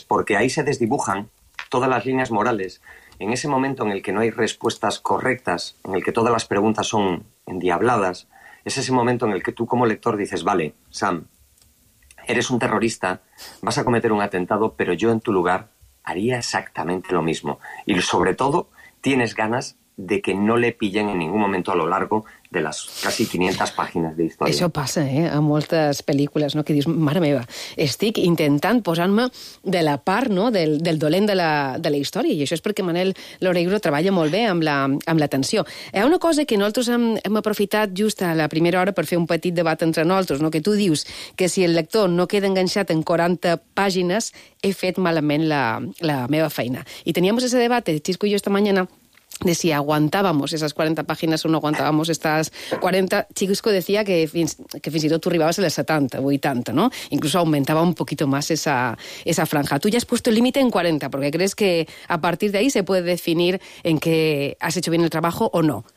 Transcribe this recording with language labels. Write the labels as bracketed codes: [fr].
[es] Porque ahí se desdibujan todas las líneas morales. En ese momento en el que no hay respuestas correctas, en el que todas las preguntas son endiabladas, es ese momento en el que tú como lector dices: vale, Sam, eres un terrorista, vas a cometer un atentado, pero yo en tu lugar haría exactamente lo mismo. Y sobre todo, tienes ganas de que no le pillen en ningún momento a lo largo de las casi 500 páginas de història. [ca] Això passa, eh? A moltes pel·lícules, no? Que dius, mare meva, estic intentant posar-me de la part, no? del dolent de la història. I això és perquè Manel Loureiro treballa molt bé amb la tensió. Hi ha una cosa que nosaltres hem aprofitat just a la primera hora per fer un petit debat entre nosaltres, no? Que tu dius que si el lector no queda enganxat en 40 pàgines, he fet malament la meva feina. [es] I teníamos ese debate, Xisco i jo, esta mañana, de si aguantábamos esas 40 páginas o no aguantábamos estas 40. [ca] Chico [es] decía que [ca] fins i tot tu arribaves a les 70 o 80, ¿no? [es] Incluso aumentaba un poquito más esa franja. Tú ya has puesto el límite en 40, porque crees que a partir de ahí se puede definir en qué has hecho bien el trabajo o no.